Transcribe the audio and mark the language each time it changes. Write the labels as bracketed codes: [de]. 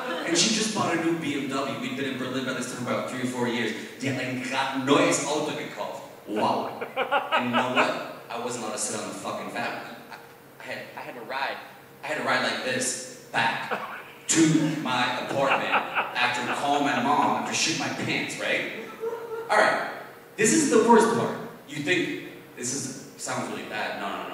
[en] And she just bought a new BMW. We'd been in Berlin by this time about 3 or 4 years. [de] Die hat ein neues Auto gekauft. [en] Wow. And you know what? I wasn't allowed to sit on the fucking van. I had to ride. I had to ride like this back to my apartment after calling my mom after shit my pants, right? All right. This is the worst part. You think sounds really bad. No.